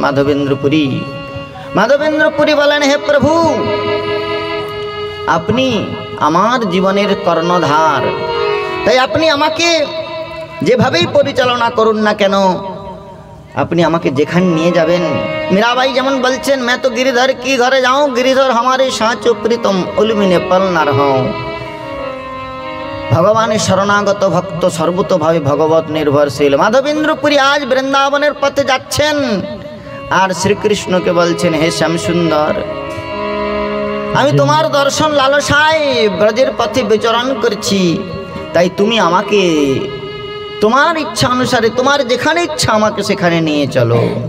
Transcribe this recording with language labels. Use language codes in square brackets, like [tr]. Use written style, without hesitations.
[bn] মাধবেন্দ্রপুরী মাধবেন্দ্রপুরী বলেন হে প্রভু আপনি আমার জীবনের কর্ণধার, তাই আপনি আমাকে যেভাবেই পরিচালনা করুন না কেন, আপনি আমাকে যেখানে নিয়ে যাবেন। [hi] মীরাবাই [bn] যেমন বলছেন [hi] मैं तो गिरिधर की घरे जाऊं, गिरिधर हमारे साचो प्रीतम उलमिने पल ना रहूं। [bn] ভগবানের শরণাগত ভক্ত সর্বতোভাবে ভগবত নির্ভরশীল। মাধবেন্দ্রপুরী আজ বৃন্দাবনের পথে যাচ্ছেন আর শ্রীকৃষ্ণকে বলছেন হে শ্যামসুন্দর আমি তোমার দর্শন লালসায় ব্রজের পথে বিচরণ করছি, তাই তুমি আমাকে তোমার ইচ্ছা অনুসারে তোমার যেখানে ইচ্ছা আমাকে সেখানে নিয়ে চলো।